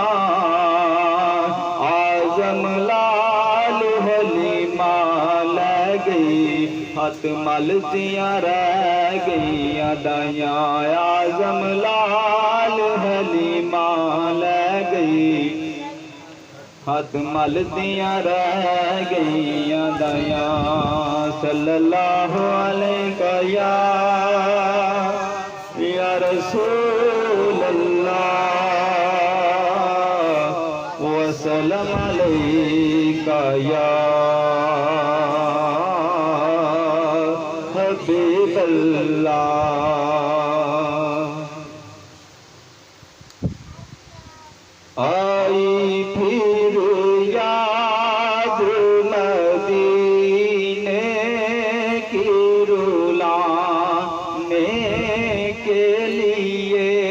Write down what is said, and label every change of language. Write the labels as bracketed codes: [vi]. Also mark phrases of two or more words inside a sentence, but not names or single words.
[pa] آجم لال حلیمہ لے گئی ہتھ مل دیاں رہ گئیاں دائیاں. آجم لال حلیمہ لے گئی ہتھ مل دیاں رہ گئیاں دائیاں. [ar] صلى الله عليه يا رسول الله وسلم عليك يا حبيب الله. [ur] آئی پھر یاد مدینے کی رلانے کے لیے